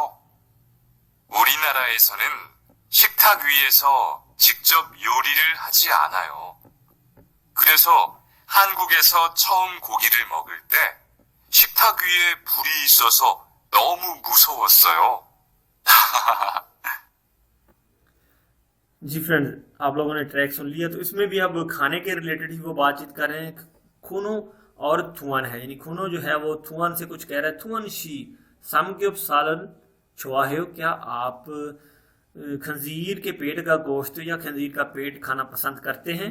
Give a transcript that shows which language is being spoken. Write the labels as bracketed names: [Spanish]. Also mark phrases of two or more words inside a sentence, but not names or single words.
[Korean] 우리나라에서는 식탁 위에서 직접 요리를 하지 않아요. 그래서 한국에서 처음 고기를 먹을 때 식탁 위에 불이 있어서 너무 무서웠어요. [Hindi] जी फ्रेंड्स, आप लोगों ने ट्रैक सुन लिया, तो इसमें भी अब खाने के रिलेटेड ही वो बातचीत कर रहे हैं। खूनो और थुआन है, यानी खूनो जो है वो थुआन से कुछ कह रहा है। [Korean] 투안 씨 삼겹살 좋아해요, [Hindi] क्या आप खंजीर के पेट का गोश्त या खंजीर का पेट खाना पसंद करते हैं?